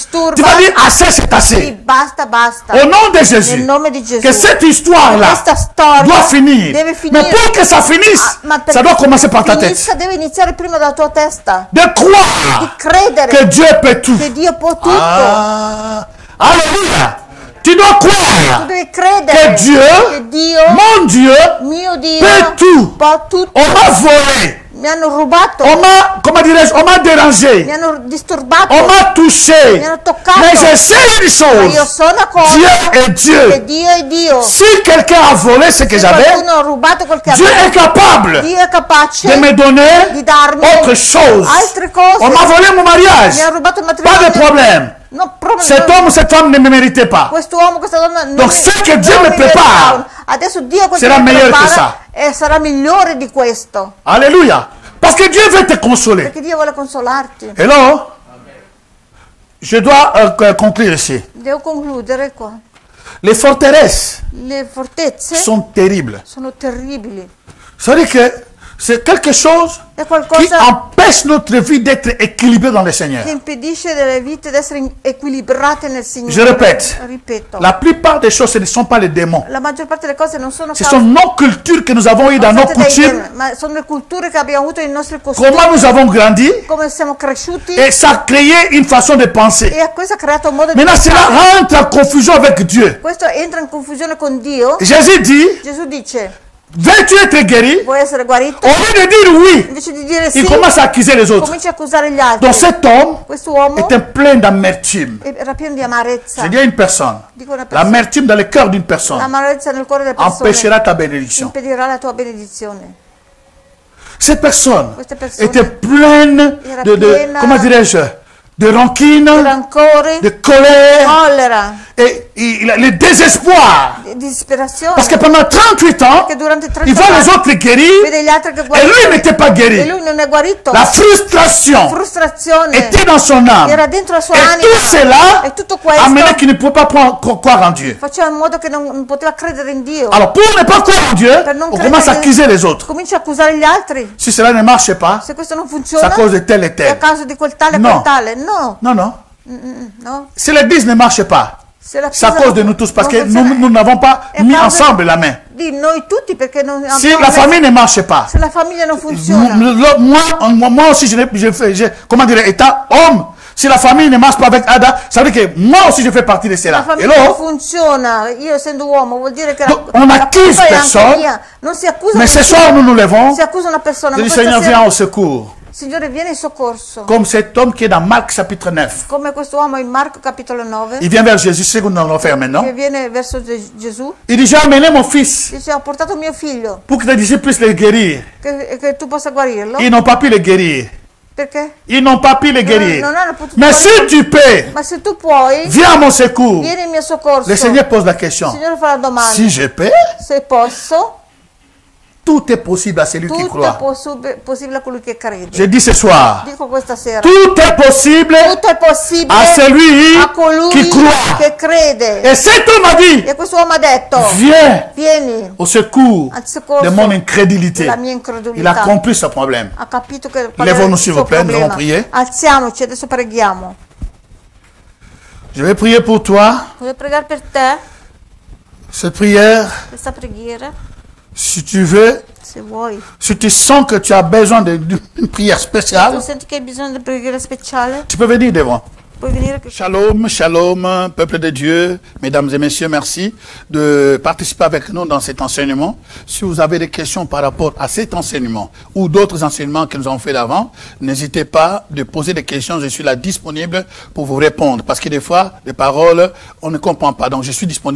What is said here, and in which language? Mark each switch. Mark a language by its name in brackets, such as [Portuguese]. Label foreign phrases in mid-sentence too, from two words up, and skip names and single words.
[Italian] disturba, [French] vas dire assez, c'est [Italian] sì, [French] assez. [Italian] basta, basta. [French] Au nom de [Italian] Nel [French] Jésus, [Italian] nome di Gesù. [French] que cette histoire-là [Italian] Questa storia [French] doit finir. [Italian] deve [French] Mais [Italian] finire. [French] pour que ça finisse, [Italian] Ma [French] ça doit commencer par ta tête. [Italian] finisca, deve iniziare prima dalla tua testa. [French] De croire [Italian] Di credere [French] que Dieu peut tout. [Italian] che Dio può tutto. [French] Ah, alléluia. Tu dois [Italian] Tu [French] croire [Italian] devi credere [French] que Dieu, [Italian] che Dio, [French] mon Dieu, [Italian] mio Dio, [French] peut tout. [Italian] può tutto. [French] On m'a volé. [Italian] Mi hanno rubato, [French] On m'a, comment dirais-je, on m'a [Italian] mi [French] dérangé. [Italian] hanno disturbato, [French] On m'a touché. [Italian] mi hanno toccato. [French] Mais je sais une [Italian] Ma io [French] chose. [Italian] so una cosa, [French] Dieu est [Italian] che [French] Dieu. [Italian] Dio è Dio. [French] Si quelqu'un a volé ce que [Italian] Se [French] j'avais, [Italian] qualcuno ha rubato quel che [French] Dieu [Italian] avevo, [French] est capable [Italian] Dio è capace [French] de me donner [Italian] di darmi [French] autre chose. [Italian] altre cose. [French] On m'a volé mon mariage. [Italian] Mi ha rubato il [French] Pas de [Italian] matrimonio. [French] problème. [Italian] No, proprio [French] Cet [Italian] no. [French] homme ou cette femme ne me méritait pas. [Italian] Quest'uomo, questa donna non [French] Donc, [Italian] mi- [French] ce que [Italian] non [French] Dieu [Italian] mi [French] me prépare [Italian] meritava. Adesso Dio questo sarà mi [French] meilleur [Italian] prepara [French] que ça. [Italian] e sarà migliore di questo, [French] Alléluia. Parce que Dieu veut te consoler. [Italian] perché Dio vuole consolarti. [French] Hello? Je dois conclure ici. [Italian] Devo concludere qua. [French] Les forteresses [Italian] Le fortezze [French] sont terribles. [Italian] sono terribili. [French] C'est-à-dire que c'est quelque chose [Italian] È [French] qui [Italian] qualcosa [French] empêche notre vie d'être équilibrée dans le Seigneur. [Italian] che impedisce delle vite di essere equilibrate nel Signore. [French] Je répète. [Italian] Ripeto. [French] La plupart des choses, ce ne sont pas les démons. [Italian] La maggior parte delle cose non sono [French] Ce sont nos cultures que nous avons eues dans nos [Italian] causate dai [French] coutumes, [Italian] demoni, ma sono le culture che abbiamo avuto nei nostri costumi, [French] comment nous avons grandi, [Italian] come siamo cresciuti, [French] et ça a créé une façon de penser. [Italian] e a questo ha creato un modo di [French] Maintenant, cela [Italian] pensare. [French] rentre en confusion avec Dieu. [Italian] Questo entra in confusione con Dio. [French] Jésus dit, [Italian] Gesù dice: [French] veux-tu être guéri? [Italian] vuoi essere guarito? [French] Au lieu de dire oui, [Italian] Invece di dire sì, [French] il commence à accuser les autres. [Italian] comincia a accusare gli altri. [French] Donc cet homme [Italian] Quest'uomo [French] était plein d'amertume. [Italian] era pieno di amarezza. [French] Je dis à une personne, [Italian] Dico una persona. [French] l'amertume dans le cœur d'une personne [Italian] L'amarezza nel cuore delle persone [French] empêchera ta bénédiction. [Italian] impedirà la tua benedizione. [French] Cette personne [Italian] Queste persone [French] était pleine [Italian] era [French] de [Italian] piena [French] comment dirais-je, de rancune, [Italian] di rancore, [French] de colère [Italian] collera, [French] et le désespoir. [Italian] di disperazione. [French] Parce que pendant 38 ans, [Italian] Perché durante [French] il [Italian] 30 [French] voit les [Italian] anni [French] autres guéris [Italian] vede gli altri che [French] et lui [Italian] guariscono [French] n'était pas [Italian] e [French] guéri. [Italian] lui non è guarito. [French] La frustration [Italian] Frustrazione [French] était dans son âme. [Italian] era dentro la sua [French] Et [Italian] anima. [French] tout cela [Italian] E tutto questo [French] amenait qu'il ne pouvait pas croire en Dieu. [Italian] faceva in modo che non poteva credere in Dio. [French] Alors pour ne pas croire en Dieu, [Italian] Per non [French] on [Italian] credere [French] commence à [Italian] in- [French] accuser les autres. [Italian] Comincia a accusare gli altri. [French] Si cela ne marche pas, [Italian] Se questo non [French] c'est [Italian] funziona [French] à cause de tel et [Italian] è a [French] tel. [Italian] causa di quel tale e No. quel tale. No, [French] Non, non. [Italian] no. [French] Si l'église ne marche pas, [Italian] Se la [French] c'est à [Italian] Chiesa [French] cause de [Italian] non- [French] nous tous, parce [Italian] non [French] que [Italian] funziona, [French] nous n'avons pas [Italian] è [French] mis [Italian] causa [French] ensemble la main. [Italian] di noi tutti, perché non [French] Si [Italian] abbiamo [French] la [Italian] messo- [French] famille ne marche pas, [Italian] se la famiglia non funziona, [French] moi aussi, comment dire, étant homme, si la famille ne marche pas avec Ada, ça veut dire que moi aussi je fais partie de [Italian] la [French] cela. [Italian] famiglia non [French] Hello? [Italian] funziona, io essendo uomo vuol dire che [French] Donc, on [Italian] la [French] accuse [Italian] colpa è anche [French] personne, [Italian] mia. Non si accusa [French] Mais ce [Italian] nessuno, [French] soir, nous nous levons. [Italian] si accusa una persona, [French] Je [Italian] ma [French] dis, [Italian] questa [French] Seigneur, [Italian] sera- [French] viens au secours. [Italian] Signore viene in soccorso, [French] Comme cet homme qui est dans Marc chapitre 9. [Italian] come questo uomo in Marco capitolo 9 [French] Il vient vers Jésus, c'est ce que nous allons faire maintenant. [Italian] che viene verso Gesù, [French] Il dit, j'ai amené mon fils [Italian] dice: ho portato mio figlio [French] pour que tes disciples puissent le guérir. [Italian] che tu possa guarirlo, [French] Ils n'ont pas pu le guérir. [Italian] perché? [French] Ils n'ont pas pu le guérir. [Italian] Non hanno potuto [French] Mais [Italian] guarirlo. [French] si tu peux, [Italian] Ma se tu puoi, [French] viens à mon secours. [Italian] vieni in mio soccorso. [French] Le Seigneur pose la [Italian] Il [French] question. [Italian] Signore fa la domanda: [French] Si je peux, [Italian] se posso, [French] tout est possible à celui qui [Italian] tutto è [French] croit. [Italian] possibile a colui che crede. [French] Je dis ce soir, [Italian] Dico questa sera: [French] tout est possible [Italian] tutto è possibile [French] à celui [Italian] a colui [French] qui croit. [Italian] che crede. [French] Et cet homme a dit, [Italian] E questo uomo ha detto: [French] viens [Italian] vieni [French] au secours [Italian] al soccorso [French] de mon incrédulité. [Italian] della mia [French] Il a [Italian] incredulità. [French] compris ce problème. [Italian] Ha capito che qual [French] Lève-nous, [Italian] era il [French] s'il [Italian] suo [French] vous plaît, nous allons [Italian] problema. [French] prier. [Italian] Alziamoci, adesso preghiamo. [French] Je vais prier pour toi. [Italian] Voglio pregare per te [French] Cette prière, [Italian] questa preghiera, [French] si tu veux, [Italian] se vuoi. [French] si tu sens que tu as besoin d'une prière [Italian] Tu [French] spéciale, [Italian] senti che hai bisogno di preghiera speciale? [French] tu peux venir devant. [Italian] Puoi venire che [French] Shalom, shalom, peuple de Dieu, mesdames et messieurs, merci de participer avec nous dans cet enseignement. Si vous avez des questions par rapport à cet enseignement ou d'autres enseignements que nous avons fait d'avant, n'hésitez pas de poser des questions. Je suis là disponible pour vous répondre parce que des fois, les paroles, on ne comprend pas. Donc, je suis disponible.